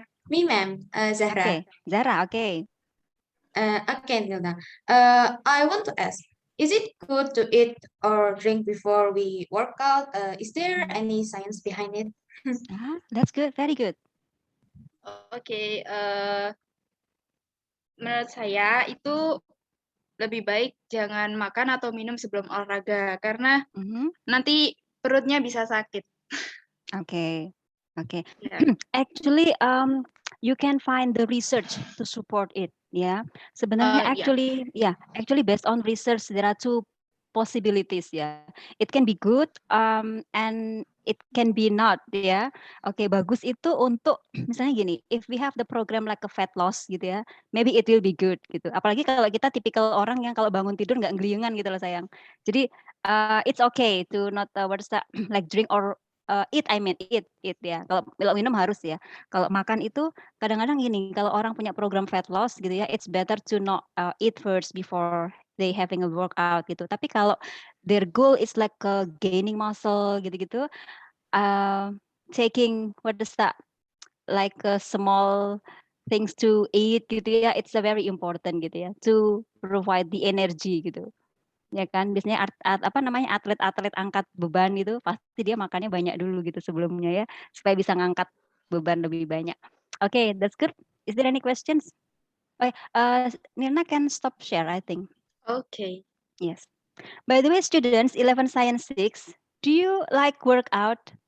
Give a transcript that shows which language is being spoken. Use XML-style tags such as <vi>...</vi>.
<en>Me, ma'am, Zahra. Okay, Zara. Okay. Okay, Nilda. I want to ask, is it good to eat or drink before we work out? Is there any science behind it? That's good. Very good.</en> <id>Oke, menurut saya itu lebih baik jangan makan atau minum sebelum olahraga karena nanti perutnya bisa sakit.</id> <en>Okay. Okay. Yeah. Actually, you can find the research to support it.</en> <id>Yeah. Sebenarnya</id> <en>Yeah. actually based on research, there are two possibilities. Yeah. It can be good, and it can be not.</en> <id>Ya. Oke, bagus itu untuk misalnya gini,</id> <en>if we have the program like a fat loss gitu ya, maybe it will be good gitu.</en> <id>Apalagi kalau kita tipikal orang yang kalau bangun tidur nggak ngeliungan gitu loh sayang.</id> <en>Jadi it's okay to not what's that like drink or eat, I mean eat ya.</en> <id>Kalau minum harus ya. Kalau makan itu kadang-kadang gini, kalau orang punya program fat loss gitu ya,</id> <en>it's better to not eat first before they having a workout</en> <id>gitu. Tapi kalau</id> <en>their goal is like gaining muscle gitu-gitu, taking what is that like small things to eat gitu ya, it's a very important gitu ya, to provide the energy gitu.</en> <id>Ya kan, biasanya atlet-atlet angkat beban gitu, pasti dia makannya banyak dulu gitu sebelumnya ya, supaya bisa ngangkat beban lebih banyak.</id> <en>Okay, that's good. Is there any questions? Nirna can stop share, I think. Okay. Yes. By the way, students, 11 Science 6, do you like workout?</en>